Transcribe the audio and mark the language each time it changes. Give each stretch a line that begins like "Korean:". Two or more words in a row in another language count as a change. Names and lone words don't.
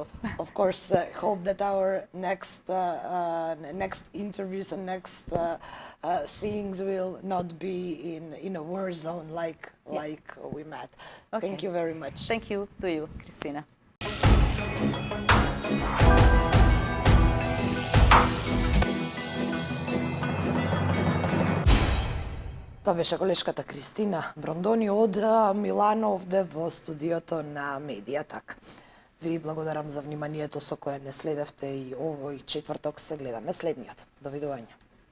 English: Of course, hope that our next interviews and next seeings will not be in a war zone like we met. Okay. Thank you very much. thank you to you, Cristina.
Macedonian: Това беше колешката Cristina Brondoni од Милано овде во студиото на Медиатак. Ви благодарам за вниманието со кое не следевте и овој четврток се гледаме следниот. Довидување.